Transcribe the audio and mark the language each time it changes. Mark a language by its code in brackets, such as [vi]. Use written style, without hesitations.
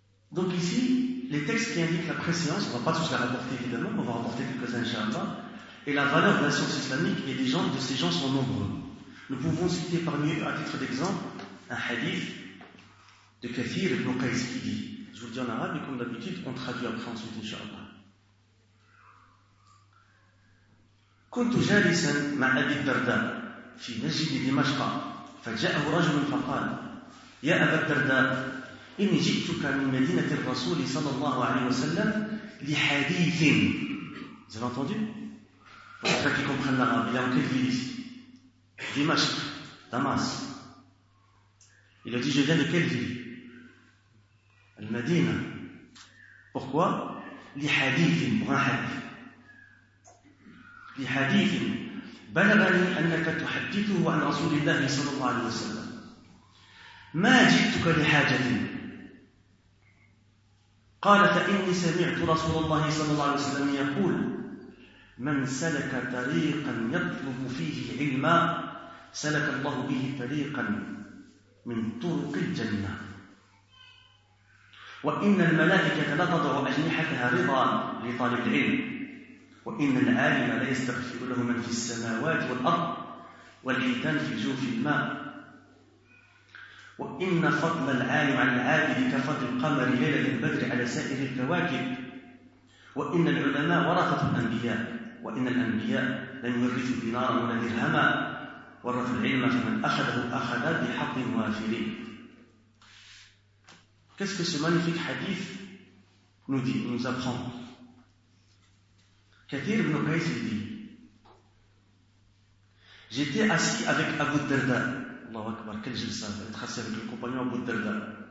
[fr] Donc, ici, les textes qui indiquent la préscience, on ne va pas tous les rapporter évidemment, mais on va rapporter quelques-uns, inch'Allah, et la valeur de la science islamique et des gens, de ces gens sont nombreux. Nous pouvons citer parmi eux, à titre d'exemple, un hadith de Kathir ibn Qais qui dit, je vous le dis en arabe, et comme d'habitude, on traduit après ensuite, inch'Allah. [ar] كنت جالسا مع أبي الدرداء في مسجد دمشق فجاءه رجل فقال يا أبا الدرداء إني جئتك من مدينة الرسول صلى الله عليه وسلم لحديث. [fr] Vous avez entendu? Pour ceux qui comprennent l'arabe, il est en quelle ville ici? Dimashq, Damas. Il a dit, je viens de quelle ville? Al-Madina. Pourquoi? لحديث, pour un hadith. [ar] لحديث بلغني أنك تحدثه عن رسول الله صلى الله عليه وسلم ما جئتك لحاجة قال فإني سمعت رسول الله صلى الله عليه وسلم يقول من سلك طريقا يطلب فيه علما سلك الله به طريقا من طرق الجنة وإن الملائكة لا تضع أجنحتها رضا لطالب العلم وإن العالم لا يستغفر له من في السماوات والأرض والحيتان في جوف الماء وإن فضل العالم على العابد كفضل القمر ليلة البدر على سائر الكواكب وإن العلماء ورثة الأنبياء وإن الأنبياء لم يورثوا دينارا ولا درهما ورثوا العلم فمن أخذه أخذ بحق وافر. [fr] Qu'est-ce que ce magnifique hadith nous dit, nous apprend? Kathir ibn Qais dit, j'étais assis avec Abu Darda. Allahu Akbar, quel jeu ça, être assis avec le compagnon Abu Darda.